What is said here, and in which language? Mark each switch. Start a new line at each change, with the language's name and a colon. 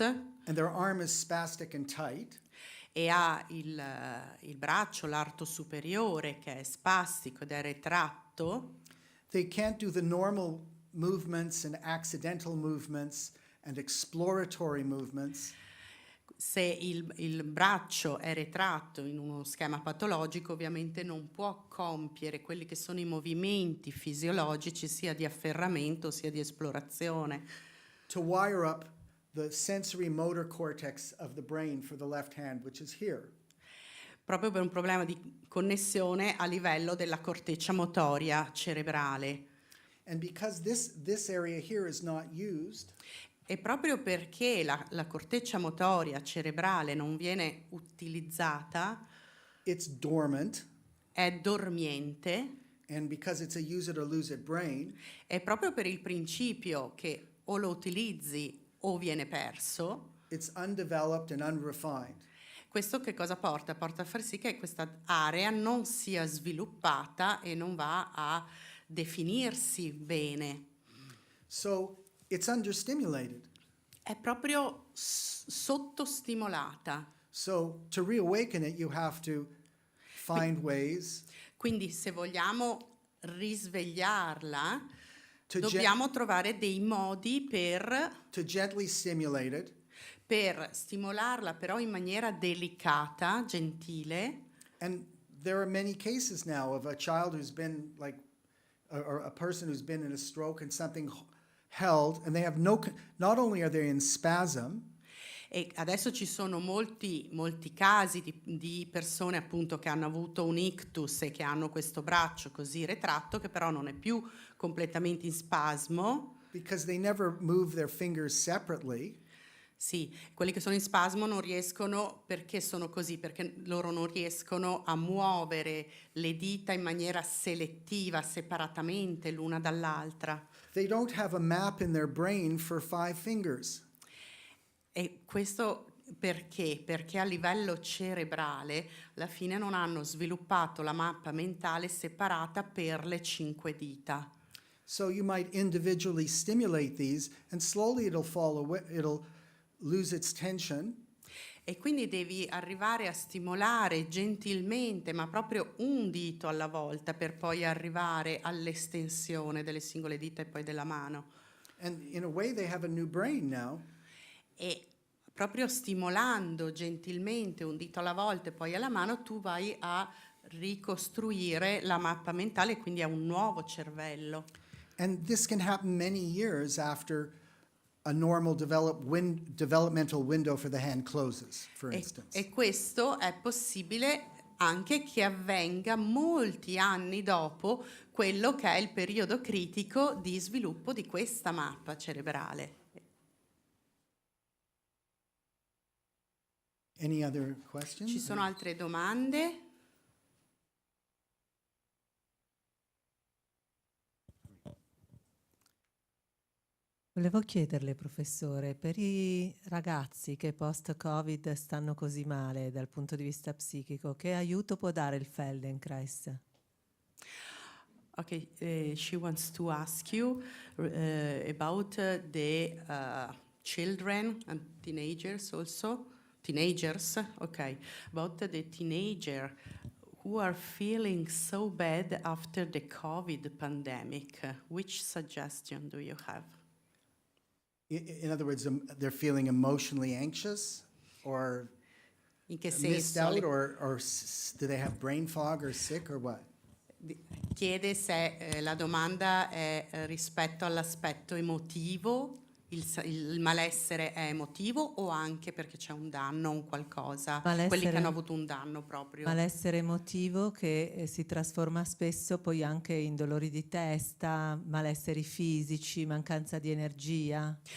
English: and their arm is spastic and tight,
Italian: e ha il braccio, l'arto superiore che è spastico ed è retratto,
English: they can't do the normal movements and accidental movements and exploratory movements.
Italian: se il braccio è retratto in uno schema patologico, ovviamente non può compiere quelli che sono i movimenti fisiologici sia di afferramento sia di esplorazione,
English: To wire up the sensory motor cortex of the brain for the left hand, which is here.
Italian: proprio per un problema di connessione a livello della corteccia motoria cerebrale.
English: And because this area here is not used,
Italian: E proprio perché la corteccia motoria cerebrale non viene utilizzata,
English: it's dormant,
Italian: è dormiente,
English: and because it's a use it or lose it brain,
Italian: e proprio per il principio che o lo utilizzi o viene perso,
English: it's undeveloped and unrefined.
Italian: questo che cosa porta? Porta a far sì che questa area non sia sviluppata e non va a definirsi bene.
English: So it's understimulated.
Italian: È proprio sottostimolata.
English: So to reawaken it, you have to find ways
Italian: Quindi se vogliamo risvegliarla,
English: to,
Italian: dobbiamo trovare dei modi
English: to gently stimulate it
Italian: per stimolarla, però in maniera delicata, gentile.
English: And there are many cases now of a child who's been like, or a person who's been in a stroke and something held, and they have not only are they in spasm,
Italian: E adesso ci sono molti casi di persone appunto che hanno avuto un ictus e che hanno questo braccio così retratto, che però non è più completamente in spasmo.
English: because they never move their fingers separately.
Italian: Sì, quelli che sono in spasmo non riescono, perché sono così, perché loro non riescono a muovere le dita in maniera selettiva, separatamente l'una dall'altra.
English: They don't have a map in their brain for 5 fingers.
Italian: E questo perché? Perché a livello cerebrale alla fine non hanno sviluppato la mappa mentale separata per le 5 dita.
English: So you might individually stimulate these, and slowly it'll fall away, it'll lose its tension.
Italian: E quindi devi arrivare a stimolare gentilmente, ma proprio un dito alla volta, per poi arrivare all'estensione delle singole dita e poi della mano.
English: And in a way, they have a new brain now.
Italian: E proprio stimolando gentilmente un dito alla volta e poi alla mano, tu vai a ricostruire la mappa mentale, quindi a un nuovo cervello.
English: And this can happen many years after a normal developmental window for the hand closes, for instance.
Italian: E questo è possibile anche che avvenga molti anni dopo quello che è il periodo critico di sviluppo di questa mappa cerebrale.
English: Any other questions?
Italian: Ci sono altre domande? Volevo chiederle, professore, per i ragazzi che post-Covid stanno così male dal punto di vista psichico, che aiuto può dare il Feldenkrais?
English: Okay, she wants to ask you about the children and teenagers also. Teenagers, okay. About the teenager who are feeling so bad after the COVID pandemic. Which suggestion do you have? In other words, they're feeling emotionally anxious or
Italian: In che
English: missed
Italian: senso?
English: out, or do they have brain fog or sick or what?
Italian: Chiede se la domanda è rispetto all'aspetto emotivo, il malessere è emotivo o anche perché c'è un danno, un qualcosa, quelli che hanno avuto un danno proprio. Malessere emotivo che si trasforma spesso poi anche in dolori di testa, malesseri fisici, mancanza di energia.